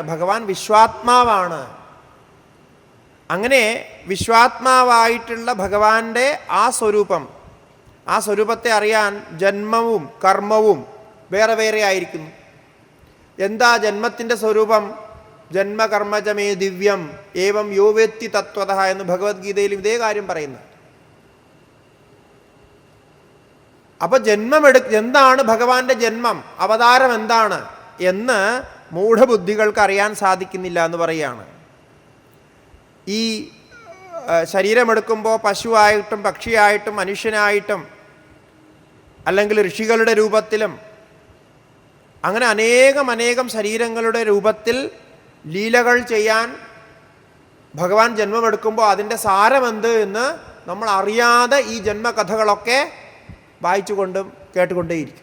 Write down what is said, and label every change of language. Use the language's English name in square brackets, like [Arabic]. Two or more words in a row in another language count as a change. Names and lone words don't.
[Malayalam] ഭഗവാൻ വിശ്വാത്മാവാണ്. അങ്ങനെ വിശ്വാത്മാവായിട്ടുള്ള ഭഗവാന്റെ ആ സ്വരൂപത്തെ അറിയാൻ ജന്മവും കർമ്മവും വേറെ വേറെ ആയിരിക്കുന്നു. എന്താ ജന്മത്തിൻ്റെ സ്വരൂപം? [Sanskrit] ജന്മകർമ്മജമേ ദിവ്യം ഏവം യോ വേത്തി തത്വതഃ [Malayalam] എന്ന് ഭഗവത്ഗീതയിലും ഇതേ കാര്യം പറയുന്നു. അപ്പൊ എന്താണ് ഭഗവാന്റെ ജന്മം, അവതാരം എന്താണ് എന്ന് മൂഢബുദ്ധികൾക്ക് അറിയാൻ സാധിക്കുന്നില്ല എന്ന് പറയുകയാണ്. ഈ ശരീരമെടുക്കുമ്പോൾ പശുവായിട്ടും പക്ഷിയായിട്ടും മനുഷ്യനായിട്ടും അല്ലെങ്കിൽ ഋഷികളുടെ രൂപത്തിലും അങ്ങനെ അനേകം ശരീരങ്ങളുടെ രൂപത്തിൽ ലീലകൾ ചെയ്യാൻ ഭഗവാൻ ജന്മമെടുക്കുമ്പോൾ അതിൻ്റെ സാരമെന്ത് എന്ന് നമ്മൾ അറിയാതെ ഈ ജന്മകഥകളൊക്കെ വായിച്ചുകൊണ്ടും കേട്ടുകൊണ്ടേയിരിക്കും.